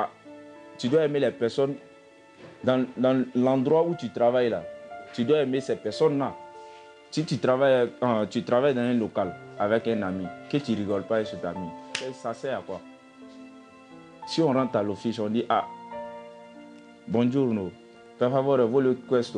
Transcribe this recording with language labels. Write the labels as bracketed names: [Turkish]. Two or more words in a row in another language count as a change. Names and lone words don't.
[French] Tu dois aimer les personnes dans l'endroit où tu travailles là. Tu dois aimer ces personnes-là. Si tu travailles dans un local avec un ami, que tu ne rigoles pas avec cet ami, ça sert à quoi? Si on rentre à l'office, on dit « [Italian] Ah, buongiorno, per favore, voglio questo ».